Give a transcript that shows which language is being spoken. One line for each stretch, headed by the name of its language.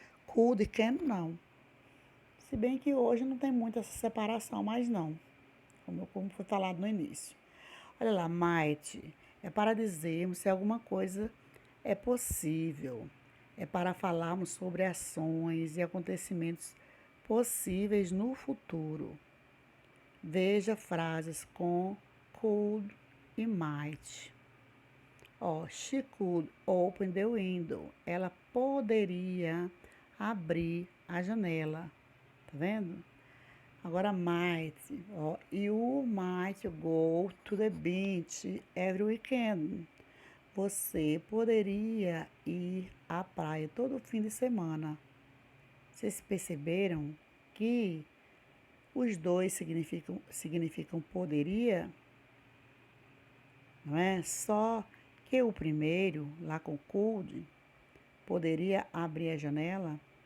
Portuguese: Could e can não. Se bem que hoje não tem muito essa separação, mas não, como foi falado no início. Olha lá, might é para dizermos se alguma coisa é possível. É para falarmos sobre ações e acontecimentos possíveis no futuro. Veja frases com could e might.
English: She could open the window.
Portuguese: Ela poderia abrir a janela. Tá vendo? Agora might.
English: You might go to the beach every weekend.
Portuguese: Você poderia ir à praia todo fim de semana. Vocês perceberam que os dois significam poderia, não é? Só que o primeiro, lá com could, poderia abrir a janela.